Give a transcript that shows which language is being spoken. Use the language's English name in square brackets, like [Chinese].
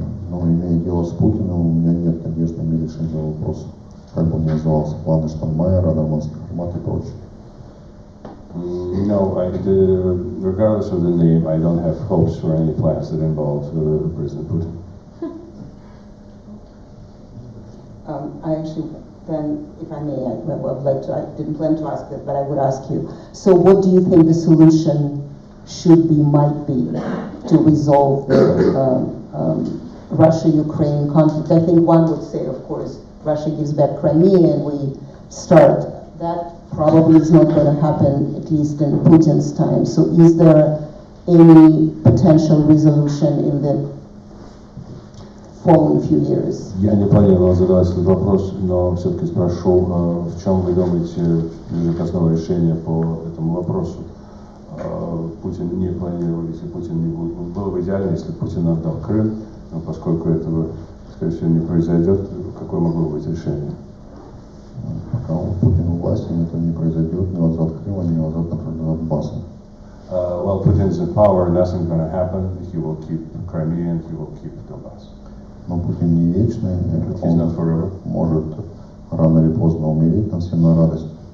[Russian] Но имея дело с Путиным, у меня нет надежды на решение вопроса. Как бы он ни назывался, планы Штайнмайера, нормандский формат и прочее. [English] No, regardless of the name, I don't have hopes for any plans that involve President Putin. I actually, then, if I may, I didn't plan to ask this, but I would ask you. So what do you think the solution might be to resolve the Russia-Ukraine conflict? I think one would say, of course, Russia gives back Crimea and we start. That probably is not going to happen, at least in Putin's time. So is there any potential resolution in the following few years? [Russian] Я не планировал задавать этот вопрос, но все-таки спрошу, в чем вы думаете безотказного решения по этому вопросу? Путин не планировал, если Путин не будет. Было бы идеально, если Путин отдал Крым, но поскольку этого, скорее всего, не произойдет, какое могло быть решение? Пока Путин у власти, это не произойдет, ни возврат Крыма, ни возврат Донбасса. [English] While Putin's in power, nothing's going to happen. He will keep Crimea and he will keep Donbass. [Russian] Но Путин не вечный, [English] He's not forever. [Russian] Может рано или поздно умереть, нам всем на радость.